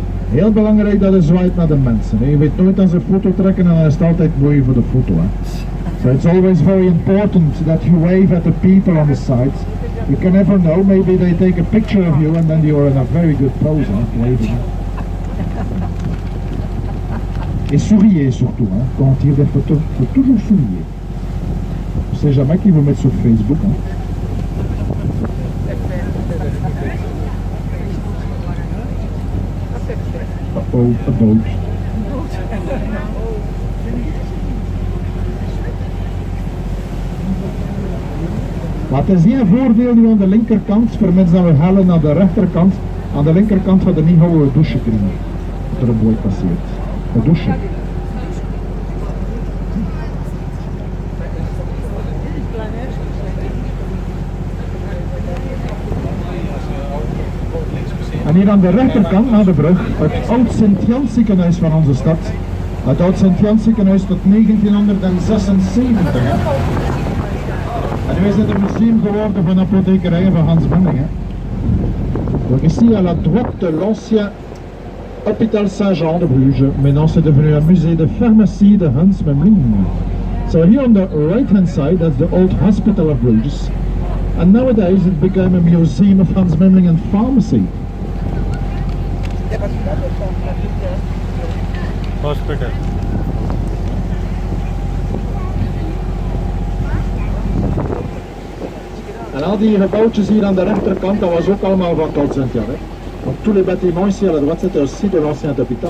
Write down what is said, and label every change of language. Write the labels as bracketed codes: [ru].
[nl] Heel belangrijk dat je zwaait naar de mensen. Je weet nooit als ze een foto trekken en dan is het altijd mooi voor de foto. [en] So it's always very important that you wave at the people on the sides. You can never know, maybe they take a picture of you and then you're in a very good pose, waving. [fr] Et souriez surtout, quand on tire des photos, il faut toujours sourire. On ne sait jamais qui vous mettre sur Facebook. [en] Uh-oh, a boat. [nl] Maar het is geen voordeel nu aan de linkerkant, voor mensen dat we halen naar de rechterkant. Aan de linkerkant gaat er niet gewoon een douche krijgen. Dat er een boot passeert. Een douche. En hier aan de rechterkant, naar de brug, het oud Sint-Jans ziekenhuis van onze stad. Het oud Sint-Jans ziekenhuis tot 1976. Hè. En nu is het een museum geworden van apothekerijen van Hans Memling. [fr] Donc ici à la droite de l'ancien hôpital Saint-Jean de Bruges. Maintenant c'est devenu un musée de pharmacie de Hans Memling. [en] So here on the right hand side, that's the old hospital of Bruges. And nowadays it became a museum of Hans Memling and pharmacy. Hospital. [nl] En al die gebouwtjes hier aan de rechterkant, dat was ook allemaal van Oud Sint-Jan. [fr] Donc tous les bâtiments ici à la droite, c'était aussi de l'ancien hôpital.